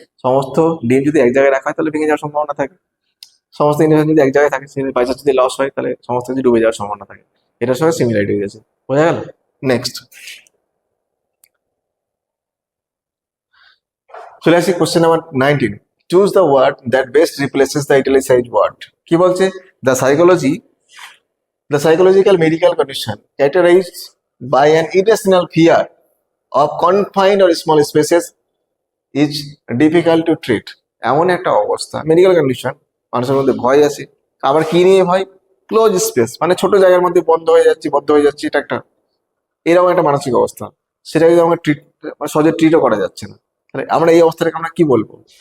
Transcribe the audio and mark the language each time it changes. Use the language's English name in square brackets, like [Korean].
[Bangla] সমস্ত ডিম যদি এক জায়গায় রাখা হয় তাহলে ভেঙে যাওয়ার সম্ভাবনা থাকে, সমস্ত ইনভেস্টমেন্ট যদি এক জায়গায় থাকে, বাই চান্স যদি লস হয় তাহলে সমস্ত কিছু ডুবে যাওয়ার সম্ভাবনা থাকে। এটার সঙ্গে সিমিলারিটি হয়ে গেছে, বোঝা গেল? নেক্সট চলে আসি question number 19. [English] Choose the word that best replaces the italicised word. [Bangla] কি বলছে? [English] The psychological medical condition characterized by an irrational fear of confined or small spaces is difficult to treat. [Bangla] এমন একটা অবস্থা, মেডিকেল কন্ডিশন, মানুষের মধ্যে ভয় আছে। আবার কি নিয়ে ভয়? ক্লোজ স্পেস, মানে ছোট জায়গার মধ্যে বদ্ধ হয়ে যাচ্ছি, এটা একটা এরকম একটা মানসিক অবস্থা। সেটা যদি আমাকে ট্রিট, মানে সহজে ট্রিটও করা যাচ্ছে না। তাহলে আমরা এই অবস্থাটাকে আমরা কি বলবো?